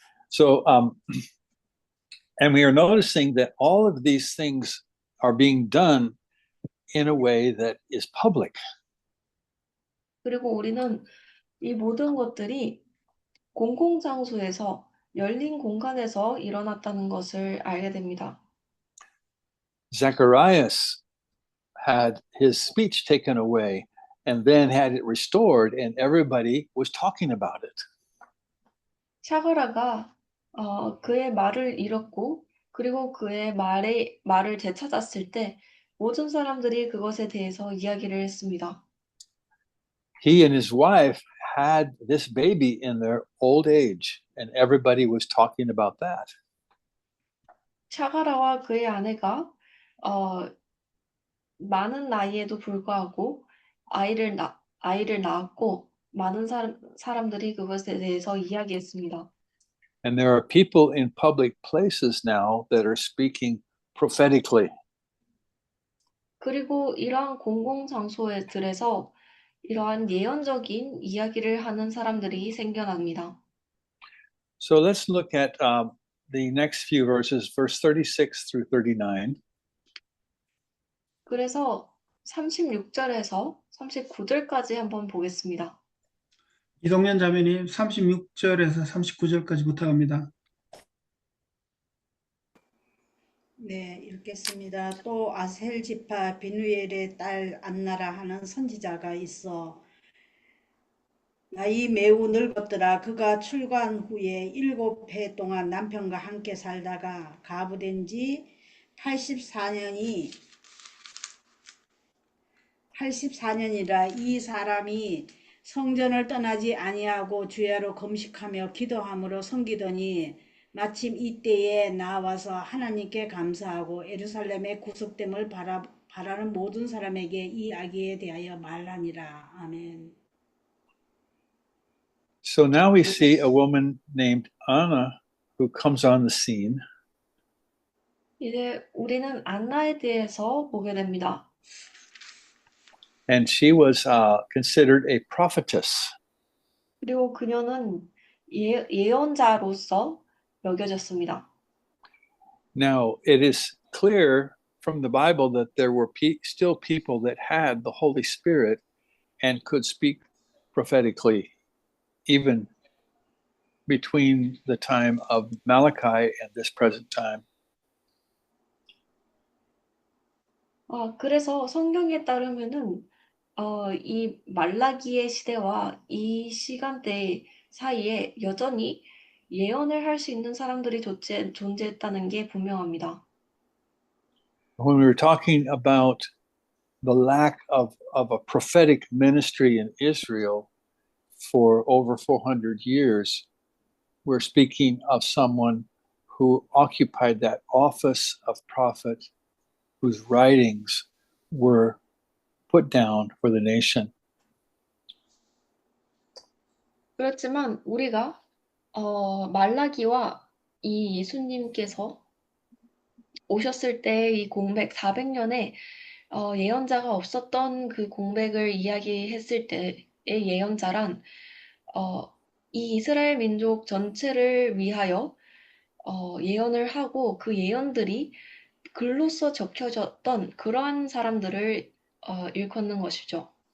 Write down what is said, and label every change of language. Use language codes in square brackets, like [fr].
[en] So, and we are noticing that all of these things are being done in a way that is public. [ko] 그리고 우리는 이 모든 것들이 공공장소에서 열린 공간에서 일어났다는 것을 알게 됩니다. [en] Zacharias had his speech taken away and then had it restored, and everybody was talking about it. [ko] 샤가라가 그의 말을 잃었고 그리고 그의 말을 되찾았을 때 모든 사람들이 그것에 대해서 이야기를 했습니다. [en] He and his wife had this baby in their old age, and everybody was talking about that. [ko] 샤가라와 그의 아내가 많은 나이에도 불구하고 아이를 낳았고 많은 사람들이 그것에 대해서 이야기했습니다. [en] And there are people in public places now that are speaking prophetically. [ko] 그리고 이러한 공공장소들에서 이러한 예언적인 이야기를 하는 사람들이 생겨납니다. [en] So let's look at the next few verses, verse 36 through 39. [ko] 그래서 36절에서 39절까지 한번 보겠습니다. 이동현 자매님 36절에서 39절까지 부탁합니다. 네, 읽겠습니다. 또 아셀 지파 비누엘의 딸 안나라 하는 선지자가 있어 나이 매우 늙었더라. 그가 출가한 후에 7해 동안 남편과 함께 살다가 가부된 지 84년이라 이 사람이 성전을 떠나지 아니하고 주야로 금식하며 기도함으로 섬기더니 마침 이때에 나와서 하나님께 감사하고 예루살렘의 구속됨을 바라는 모든 사람에게 이 아기에 대하여 말하니라. 아멘. [en] So now we see a woman named Anna who comes on the scene. [ko] 이제 우리는 안나에 대해서 보게 됩니다. [en] And she was considered a prophetess. [ko] 그리고 그녀는 예언자로서 여겨졌습니다. [en] Now, it is clear from the Bible that there were still people that had the Holy Spirit and could speak prophetically, even between the time of Malachi and this present time. [ko] 그래서 성경에 따르면은 이 말라기의 시대와 이 시간대 사이에 여전히 예언을 할 수 있는 사람들이 존재했다는 게 분명합니다. [en] When we were talking about the lack of a prophetic ministry in Israel for over 400 years, we're speaking of someone who occupied that office of prophet, whose writings were put down for the nation. [ko] 그렇지만 우리가 말라기와 이 예수님께서 오셨을 때 이 공백 400년에 예언자가 없었던 그 공백을 이야기했을 때의 예언자란 이 이스라엘 민족 전체를 위하여 예언을 하고 그 예언들이 글로써 적혀졌던 그러한 사람들을 일컫는 것이죠.